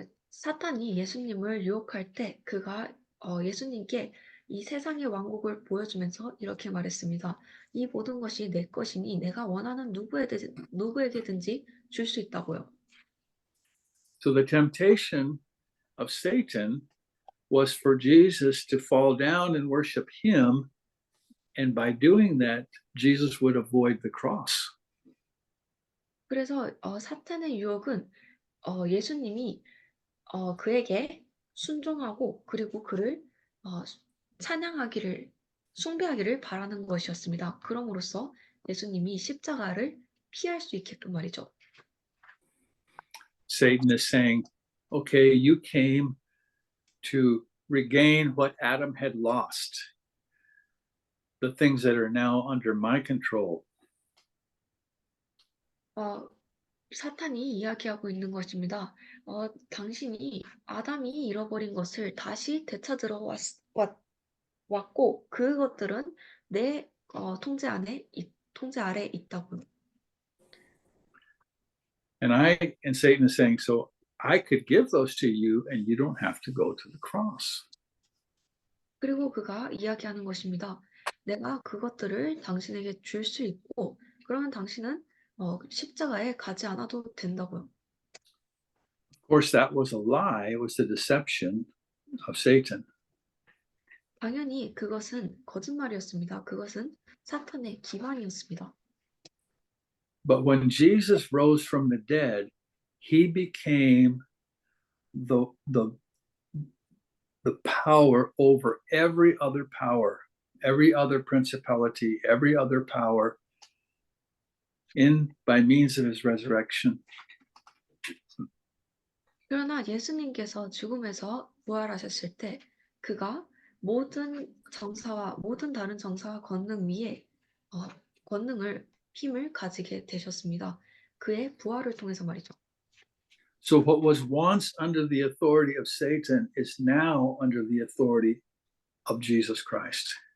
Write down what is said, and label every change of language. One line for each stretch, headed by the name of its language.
Korean: 사탄이 예수님을 유혹할 때 그가 예수님께 이 세상의 왕국을 보여주면서 이렇게 말했습니다. 이 모든 것이 내 것이니 내가 원하는 누구에게든지 줄 수 있다고요.
English: So the temptation of Satan was for Jesus to fall down and worship him, and by doing that, Jesus would avoid the cross.
Korean: 그래서 사탄의 유혹은 예수님이 그에게 순종하고 그리고 그를 찬양하기를 숭배하기를 바라는 것이었습니다. 그럼으로써 예수님이 십자가를 피할 수 있게끔 말이죠.
English: Satan is saying, okay, you came to regain what Adam had lost, the things that are now under my control.
Korean: 사탄이 이야기하고 있는 것입니다. 당신이 아담이 잃어버린 것을 다시 되찾으러 왔고 그것들은 내 통제 아래 있다고요.
English: And Satan is saying, so I could give those to you and you don't have to go to the cross.
Korean: 그리고 그가 이야기하는 것입니다. 내가 그것들을 당신에게 줄 수 있고 그러면 당신은 십자가에 가지 않아도 된다고요.
English: Of course, that was a lie. It was the deception of Satan.
Korean: 당연히 그것은 거짓말이었습니다. 그것은 사탄의 기만이었습니다.
English: But when Jesus rose from the dead, he became the power over every other power, every other principality, every other power by means of his resurrection.
Korean: 그러나 예수님께서 죽음에서 부활하셨을 때 그가 모든 정사와 모든 다른 정사와 권능 위에 힘을 가지게 되셨습니다. 그의 부활을 통해서 말이죠.
English: So what was once under the authority of Satan is now under the authority of Jesus Christ.